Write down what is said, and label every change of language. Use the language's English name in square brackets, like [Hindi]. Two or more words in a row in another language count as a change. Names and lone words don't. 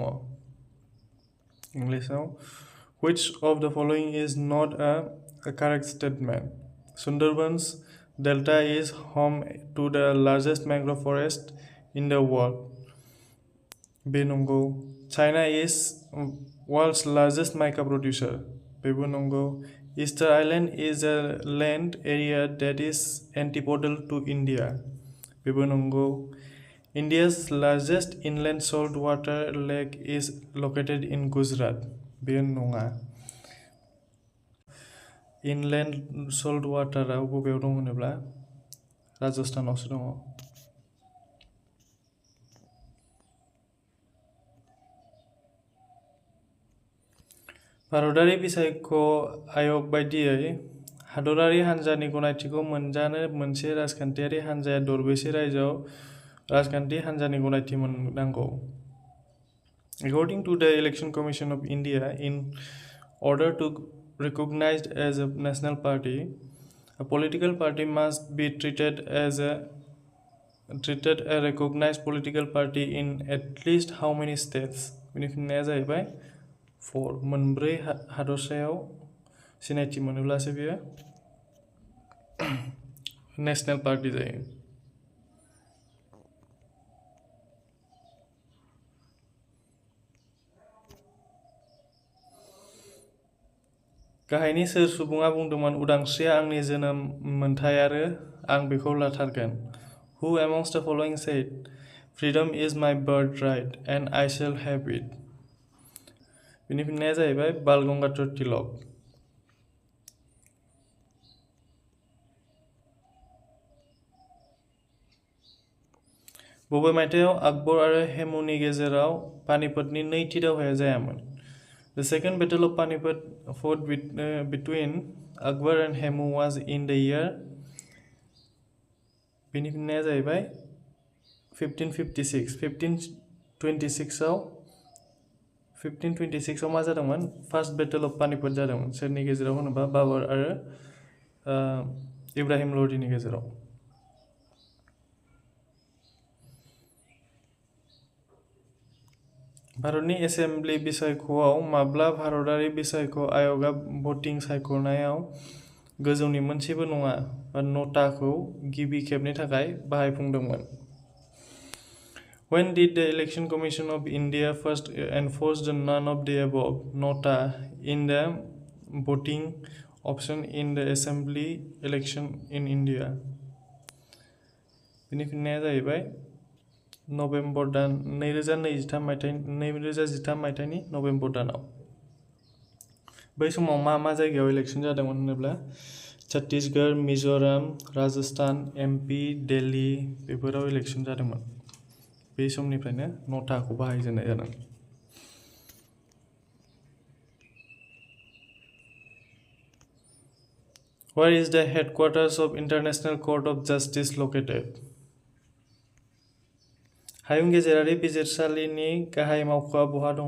[English] इंलिशआव Which of the following is not a correct statement? Sundarbans Delta is home to the largest mangrove forest in the world. [Bodo] बे नंगौ। [English] China is world's largest mica producer. [Bodo] बेबो नंगौ। [English] Easter Island is a land area that is antipodal to India. [Bodo] बेबो नंगौ। [English] India's largest inland saltwater lake is located in Gujarat. [Bodo] बेयो नङा। [English] inland salt [Bodo] वाटाराव बबेयाव दं होनोब्ला राजस्थानावसो दङ। भारतारि बिसायख' आय'ग बायदियै हादरारि हान्जानि गनायथिखौ मोनजानो मोनसे राजखान्थियारि हान्जाया दरबेसे रायजोआव राजखान्थि हान्जानि गनायथि मोननांगौ? [English] According to the Election Commission of India, in order to recognized as a national party, a political party must be treated a recognized political party in at least how many states? [Bodo] बेनि फिननाया जाहैबाय 4। मोनब्रै हादरसायाव सिनायथि मोनोब्लासो बेयो नेशनेल पार्टी जायो। गाहायनि सोर सुबुङा बुंदोंमोन उदांस्रिया आंनि जोनोम मोनथाय आरो आं बेखौ लाथारगोन? [English] Who amongst the following said, "Freedom is my birthright and I shall have it"? [Bodo] बिनि फिननाया जाहैबाय बाल गंगाधर तिलक। बबे मायथाइयाव आकबर आरो हेमुनि गेजेराव पानिपतनि नैथि दावहाया जायामोन? [English] The second battle of Panipat fought between Akbar and Hemu was in the year [Bodo] बिनि फिननाया जाहैबाय 1556 1526 आव मा जादोंमोन? [English] first battle of Panipat [Bodo] जादोंमोन। सोरनि गेजेराव होनोबा बाबर आरो इब्राहिम ल'दिनि गेजेराव। भारतनि एसेम्बलि बिसायख'आव माब्ला भारतारि बिसायख' आय'गआ भटिं सायख'नायाव गोजौनि मोनसेबो नङा नटाखौ गिबि खेबनि थाखाय बाहायफुंदोंमोन? [English] When did the Election Commission of India first enforce the none of the above nota in the voting option in the assembly election in India? [Bodo] बिनि फिननाया जाहैबाय नभेम्बर दान 2013 मायथाइनि नभेम्बर दानाव। बै समाव मा जायगायाव इलेक्शन जादोंमोन होनोब्ला छत्तीसगढ़, मिजोराम, राजस्थान, एमपि, दिल्ली बेफोराव इलेक्शन जादोंमोन। बे समनिफ्रायनो नटाखौ बाहायजेननाय जादों। [English] Where is the headquarters of International Court of Justice located? [Bodo] हायुं गेजेरारि बिजिरसालिनि गाहाय मावख'आ बहा दङ?